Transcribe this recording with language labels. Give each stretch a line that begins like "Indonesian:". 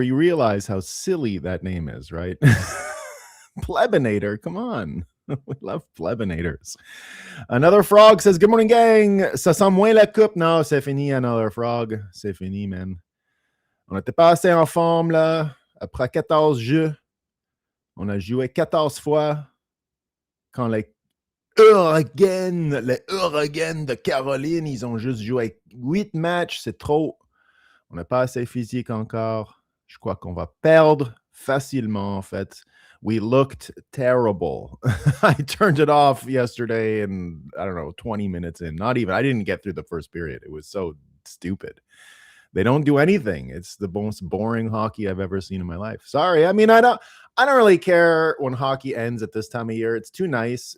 English: You realize how silly that name is, right? Plebinator, come on. We love Plebinators. Another frog says, good morning, gang.
French: Ça sent moins la coupe. Non, c'est fini, another frog. C'est fini, man. On était pas assez en forme, là. Après 14 jeux, on a joué 14 fois quand les Hurricanes de Caroline, ils ont juste joué 8 matchs, c'est trop. On n'est pas assez physique encore. Je crois qu'on va perdre facilement, en fait.
English: We looked terrible. I turned it off yesterday and, I don't know, 20 minutes in. Not even. I didn't get through the first period. It was so stupid. They don't do anything. It's the most boring hockey I've ever seen in my life. Sorry. I mean, I don't really care when hockey ends at this time of year. It's too nice.